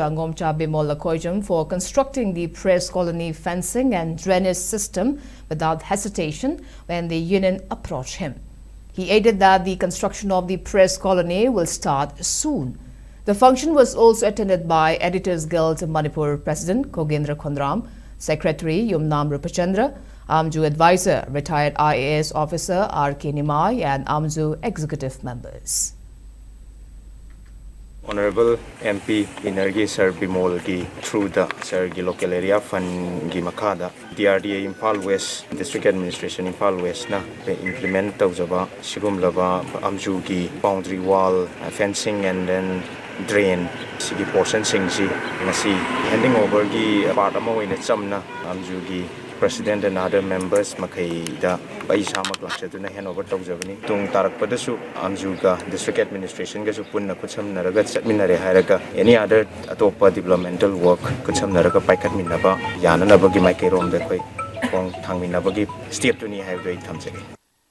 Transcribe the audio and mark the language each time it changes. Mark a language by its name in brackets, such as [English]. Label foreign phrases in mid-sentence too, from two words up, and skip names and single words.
[English] Amwju for constructing the press colony fencing and drainage system without hesitation when the union approached him. He added that the construction of the press colony will start soon. The function was also attended by Editors Guild Manipur President Kogendra Khondram, Secretary Yumnam Rupachandra, Amwju Advisor Retired IAS Officer R.K. Nimai and Amwju Executive Members. Honorable MP [Manipuri] Inergi Sir Bimol gi [English] through the [Manipuri] Sir gi [English] local area fund [Manipuri] gi makada DRDA Imphal West District Administration Imphal West na implement tawjaba sigum laba Amwju gi [English] boundary wall fencing and then drain [Manipuri] sigi portion singsi masi handing over gi part ama oina chamna Amwju gi [English] President and other members [Manipuri] makai da bai samak laksaduna [English] hand over [Manipuri] tawjabani tung tarak padasu Amwju ga district administration ga su punna kucham naraga chatminare hairaga [English] any other [Manipuri] atopa [English] developmental work [Manipuri] kucham naraga paikat minaba yana nabagi maikerom da koi kong thangminabagi step tuni haibdoi thamjage.